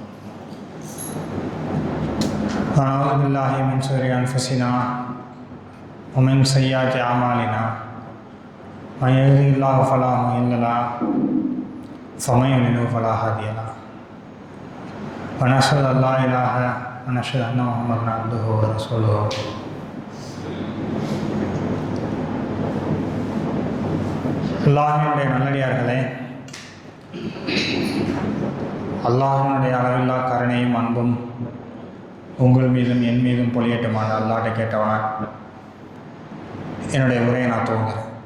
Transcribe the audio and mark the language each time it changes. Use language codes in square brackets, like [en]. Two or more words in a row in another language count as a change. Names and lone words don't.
[ar] ونعوذ بالله من شرور أنفسنا ومن سيئات أعمالنا من يهده الله فلا مضل له ومن يضلل فلا هادي له ونشهد أن لا إله ونشهد أن محمدا عبده ورسوله. [ta] அல்லாஹ்வினுடைய நல்லடியார்களே, அல்லாஹ்வினுடைய அளவில்லா கருணையும் அன்பும் உங்கள் மீதும் என் மீதும் பொழியட்டுமான அல்லாஹ்ட்ட கேட்டவனா என்னுடைய உரையை நான் துவங்குறேன்.